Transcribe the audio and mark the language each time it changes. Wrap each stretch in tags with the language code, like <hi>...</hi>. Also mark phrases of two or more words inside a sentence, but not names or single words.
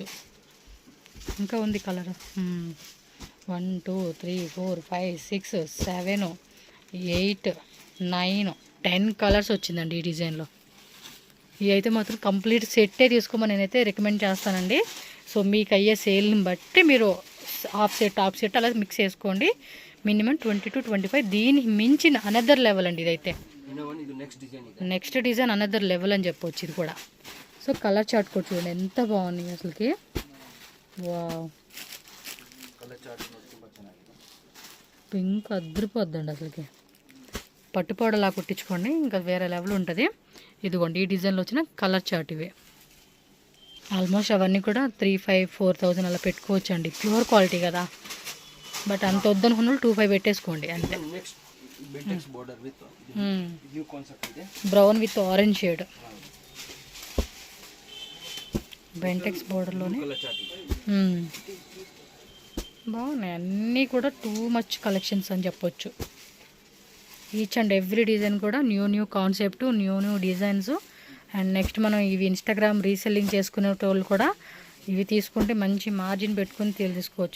<te>ఇంకా ఉంది కలర్. 1, 2, 3, 4, 5, 6, 7, 8, 9, 10 కలర్స్ వచ్చిందండి ఈ డిజైన్లో. ఇవి అయితే మాత్రం కంప్లీట్ సెట్టే తీసుకోమని నేనైతే రికమెండ్ చేస్తానండి. సో మీకు అయ్యే సేల్ని బట్టి మీరు</te> <en>half set</en> <te>అలా మిక్స్ చేసుకోండి. మినిమం 20 to 25. దీనికి మించిన</te> <en>another level</en> <te>అండి ఇదైతే.</te> <kn>ಇನ್ನ ಒಂದು ಇದು</kn> <en>next design</en> <kn>ಇದೆ.</kn> <en>next design another level</en> <te>అని చెప్పొచ్చు ఇది కూడా. సో</te> <en>colour chart</en> <te>కూడా చూడండి ఎంత బాగున్నాయి అసలుకి. వావ్,</te> <en>colour chart</en> <kn>ತುಂಬಾ ಚೆನ್ನಾಗಿದೆ.</kn> <te>పింక్ అదిరిపోద్దండి అసలుకి. పట్టుపాడలా కుట్టించుకోండి, ఇంకా వేరే లెవెల్ ఉంటుంది. ఇదిగోండి ఈ డిజైన్లో వచ్చిన</te> <en>colour chart</en> <te>ఇవే. ఆల్మోస్ట్ అవన్నీ కూడా 3,500-4,000 అలా పెట్టుకోవచ్చు అండి.</te> <en>pure quality</en> <te>కదా. బట్ అంత వద్దనుకున్న 2,500 పెట్టేసుకోండి అంతే.</te> <en>next Bentex border with new concept</en> <kn>ಇದೆ.</kn> <en>brown with orange shade. బెంటెక్స్ బోర్డర్లోనే colour chart</en> <kn>ಇದೆ.</kn> <te>బాగున్నాయి అన్నీ కూడా.</te> <en>too much collections</en> <te>అని చెప్పొచ్చు.</te> <en>each and every design</en> <te>కూడా</te> <en>new concept, new designs.</en> <te>అండ్ నెక్స్ట్ మనం ఇవి ఇన్స్టాగ్రామ్ రీసెల్లింగ్ చేసుకునే వాళ్ళు కూడా ఇవి తీసుకుంటే మంచి మార్జిన్ పెట్టుకుని తీసుకోవచ్చు.</te>